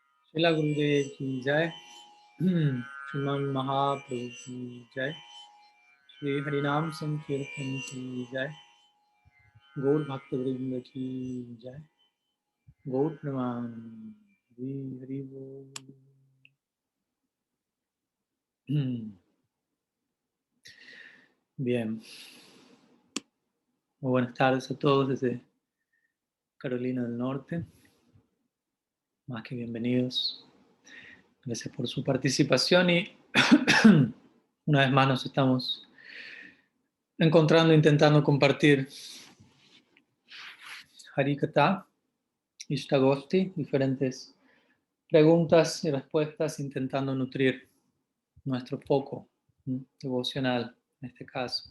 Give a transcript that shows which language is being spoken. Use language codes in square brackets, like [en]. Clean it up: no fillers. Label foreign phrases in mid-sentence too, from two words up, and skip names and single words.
[hi] शिला गुरुदेव की जय। श्रीमान महाप्रभु की जय। श्री हरिनाम संकीर्तन की जय। गौर भक्त वृंद की जय। गौर प्रमाण। हरि हरि बोल। [es] Bien, muy buenas tardes a todos desde Carolina del Norte. Más que bienvenidos. Gracias por su participación y una vez más nos estamos encontrando, intentando compartir Harikatha, Ishtagosti, diferentes preguntas y respuestas, intentando nutrir nuestro foco devocional en este caso.